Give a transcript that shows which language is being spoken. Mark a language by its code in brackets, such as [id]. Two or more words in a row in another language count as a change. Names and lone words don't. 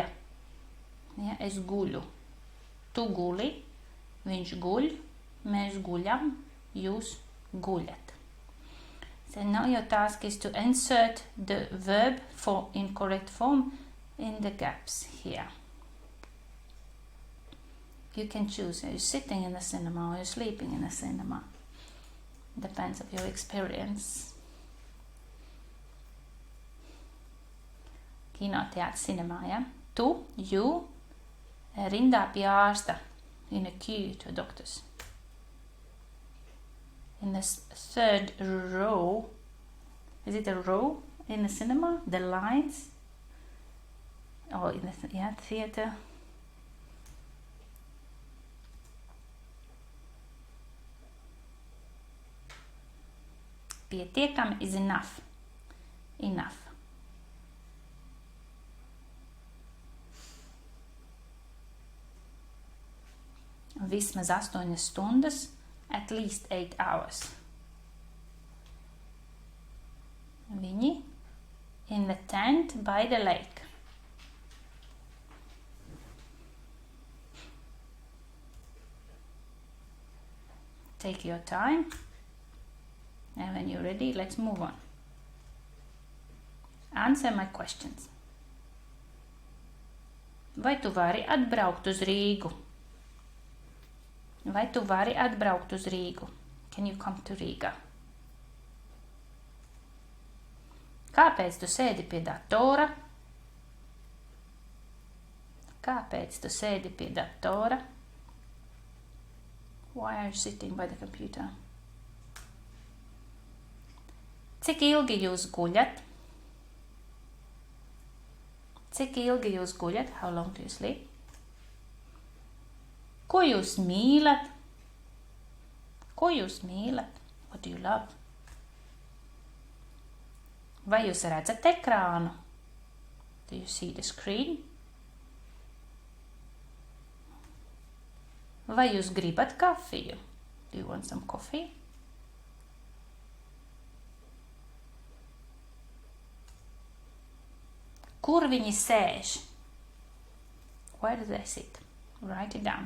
[en] Yeah, [lv] es guļu. Tu guli, viņš guļ, mēs guļam, jūs guļat. [en] So now your task is to insert the verb in correct form in the gaps here. You can choose, are you sitting in the cinema or you're sleeping in the cinema? Depends of your experience. [lv] Kinoteātris, cinema, ja? Tu, you, rindā pie ārsta, [en] in a queue to a doctor's. In the third row, is it a row in the cinema? The lines? Or in the theater? Pietiekami is enough. Enough. [lv] Vismaz 8 stundas, [en] at least 8 hours. Viņi in the tent by the lake. Take your time. And when you're ready, let's move on. Answer my questions. [lv] Vai tu vari atbraukt uz Rīgu? Vai tu vari atbraukt uz Rīgu? [en] Can you come to Riga? [lv] Kāpēc tu sēdi pie datora? Kāpēc tu sēdi pie datora? [en] Why are you sitting by the computer? [lv] Cik ilgi jūs guļat? Cik ilgi jūs guļat? [en] How long do you sleep? [lv] Ko jūs mīlat? Ko jūs mīlat? [en] What do you love? [lv] Vai jūs redzat ekrānu? [en] Do you see the screen? [lv] Vai jūs gribat kafiju? [en] Do you want some coffee? [lv] Kur viņi sēž? [en] Where do they sit? Write it down.